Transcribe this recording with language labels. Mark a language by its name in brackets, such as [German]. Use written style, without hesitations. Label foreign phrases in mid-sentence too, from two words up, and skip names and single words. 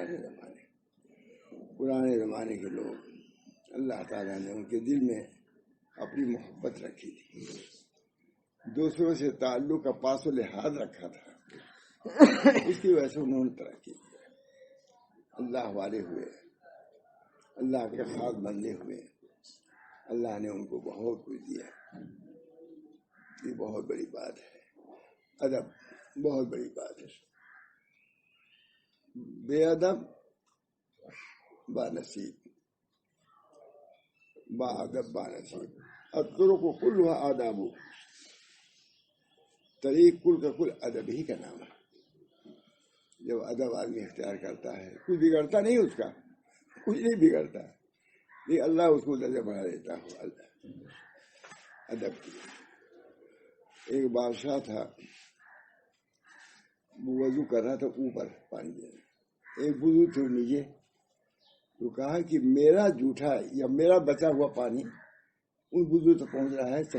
[Urdu] پرانے زمانے کے لوگ، اللہ تعالیٰ نے ان کے دل میں اپنی محبت رکھی تھی، دوسروں سے تعلق کا پاس و لحاظ رکھا تھا، اس کی وجہ سے انہوں نے ترقی کی، اللہ والے ہوئے، اللہ کے خاص بندے ہوئے، اللہ نے ان کو بہت کچھ دیا. یہ بہت بڑی بات ہے، ادب بہت بڑی بات ہے. بے ادب با نصیب، با ادب با نصیب، [Arabic] الطرق کلها آداب، [Urdu] طریق کل کا کل ادب ہی کا نام ہے۔ جب ادب آدمی اختیار کرتا ہے کچھ بگڑتا نہیں، اس کا کچھ نہیں بگڑتا، لیکن اللہ اس کو درجہ بڑھا دیتا ہو ادب کی۔ ایک بادشاہ تھا، وہ وضو کر رہا تھا اوپر پانی میں، ایک بزرگ تھے نیچے، تو کہا کہ میرا جھوٹا یا میرا بچا ہوا پانی ان بزرگ تک پہنچ رہا ہے۔